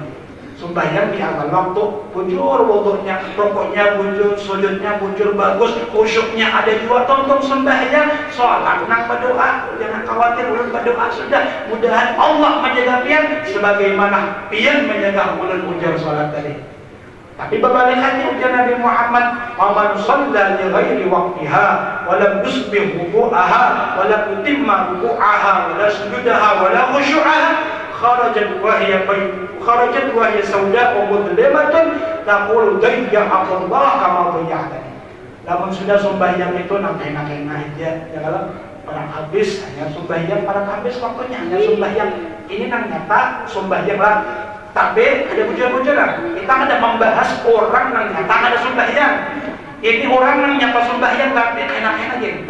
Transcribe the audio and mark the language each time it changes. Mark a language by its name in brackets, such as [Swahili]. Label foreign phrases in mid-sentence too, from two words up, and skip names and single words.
[Banjar] Sembahyang di awal waktu, bujur wudhunya, rukuknya bujur, sujudnya bujur bagus, khusyuknya ada juga. Tonton sembahyang, sholat nang berdoa, jangan khawatir ulun berdoa sudah. Mudahan Allah menjaga pian sebagaimana pian menjaga ulun ujar sholat tadi. Tapi berbalikannya ujar Nabi Muhammad, [Arabic] "من صلى لغير وقتها ولم يسبغ وضوءها ولم يتم ركوعها ولا سجودها ولا خشوعها خرجت وهي سوداء مظلمة تقول ضيعك الله كما ضيعتني." [Banjar] Namun sudah sembahyang itu enak-enak aja. Ya kalau orang habis hanya sembahyang, orang habis waktunya hanya sembahyang. Ini nang nyata sembahyang lah. Tapi ada bujur-bujuran. Kita ada membahas orang yang nyata ada sembahyang. Ini orang yang nyata sembahyang tapi enak-enak aja.